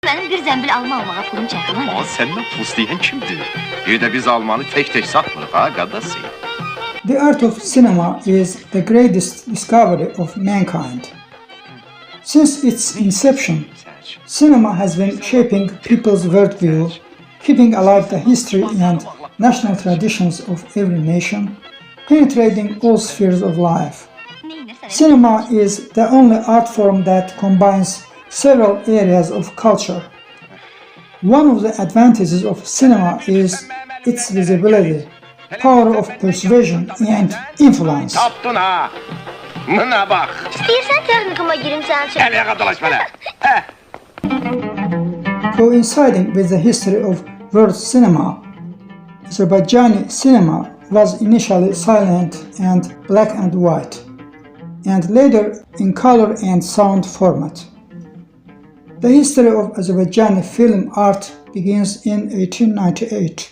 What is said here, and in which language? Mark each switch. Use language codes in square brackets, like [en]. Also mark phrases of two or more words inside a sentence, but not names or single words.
[az] Mənim bir zəmbil alma almağa pulum çəkilir. Ama səndən pul istəyən kimdir? Bir də biz almanı tek satmırıq ha, qadası. [en] The art of cinema is the greatest discovery of mankind. Since its inception, cinema has been shaping people's worldview, keeping alive the history and national traditions of every nation, penetrating all spheres of life. Cinema is the only art form that combines several areas of culture. One of the advantages of cinema is its visibility, power of persuasion and influence. [az] Tapdın ha! Buna bax! İstəyirsən texnikuma girim sənin üçün? Gəl yağa dolaş belə! [en] Coinciding with the history of world cinema, Azerbaijani cinema was initially silent and black and white, and later in color and sound format. The history of Azerbaijani film art begins in 1898.